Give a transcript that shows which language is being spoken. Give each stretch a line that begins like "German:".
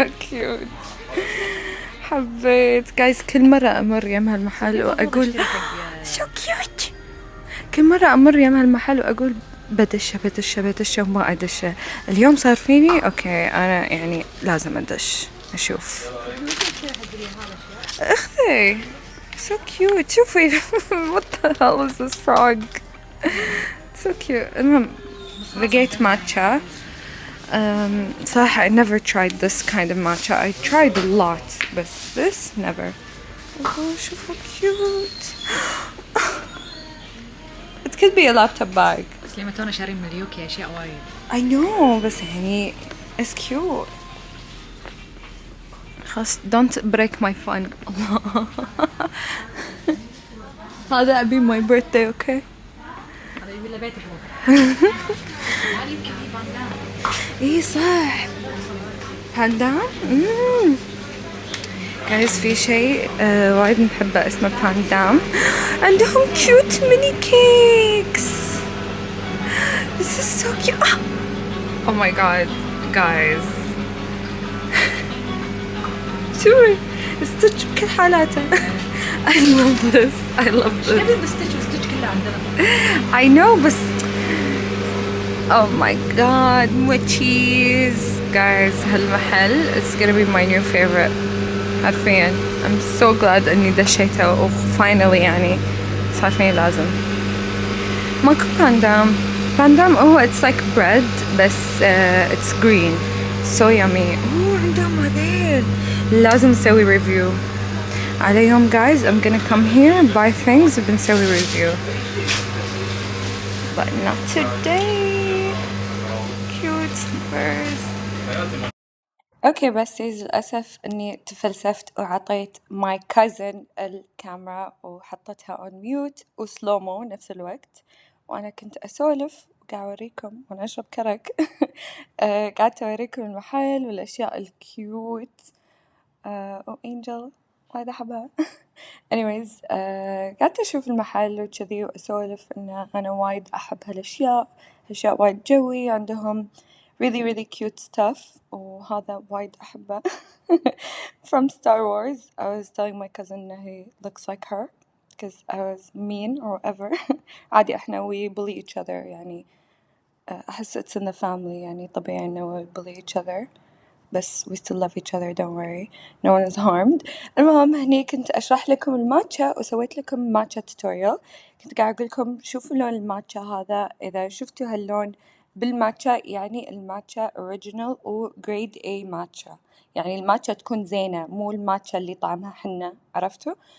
Arabic: كيوت حبيت جايز. كل مرة أمر يم هالمحل وأقول شو كيوت كل مرة أمر يم هالمحل وأقول بدش وما أدش. اليوم صار فيني أوكي أنا يعني لازم أدش أشوف. أختي
English: so cute. شوفي what the hell is this frog so cute.
Arabic: المهم لقيت ماتشا. صراحة
English: I never tried this kind of matcha. I tried a lot بس this never.
Arabic: شوفوا cute.
English: It could be a laptop bag.
Arabic: بس لما تونا شارين من اليوكي اشياء وايد.
English: I know
Arabic: بس يعني
English: it's cute.
Arabic: خلاص
English: don't break my fun.
Arabic: هذا أبي
English: my birthday okay.
Arabic: هذا يبي له بيت ابوه. هذا يمكن في باندان. إيه صح. باندام. guys في شيء وايد نحبه اسمه باندام.
English: عندهم cute mini cakes. This is so cute. Oh my god guys.
Arabic: شوفي الستitch بكل حالاته.
English: I love this. I love this.
Arabic: نبي بستitch والستitch كله عندنا.
English: I know بس oh my god more cheese guys.
Arabic: هالمحل
English: it's gonna be my new favorite حرفيا. I'm so glad
Arabic: اني دشيته و finally يعني صار فيني لازم. ماكو باندام هو
English: it's like bread بس it's green so yummy.
Arabic: عندهم هذيل لازم نسوي ريفيو عليهم guys.
English: I'm gonna come here and buy things
Arabic: وبنسوي ريفيو
English: but not today. Cute slippers.
Arabic: اوكي بس للأسف اني تفلسفت وعطيت my cousin الكاميرا وحطيتها
English: on mute
Arabic: وسلومو نفس الوقت وانا كنت اسولف وقاعد اوريكم وانا اشرب كرك. قعدت اوريكم المحل والاشياء الكيوت. وانجل وايد احبها. anyways قعدت اشوف المحل وكذي واسولف ان انا وايد احب هالاشياء وايد جوي. عندهم
English: really cute stuff
Arabic: وهذا وايد أحبه.
English: from Star Wars. I was telling my cousin that he looks like her because I was mean or whatever.
Arabic: عادي احنا
English: we bully each other يعني. أحس it's in the family يعني طبيعي إنه we bully each other بس we still love each other don't worry no one is harmed.
Arabic: المهم هني كنت أشرح لكم الماتشا وسويت لكم ماتشا tutorial. كنت قاعد أقول لكم شوفوا لون الماتشا هذا. إذا شفتوا هاللون بالماتشا يعني الماتشا original و grade A ماتشا. يعني الماتشا تكون زينة مو الماتشا اللي طعمها حنة عرفتوا.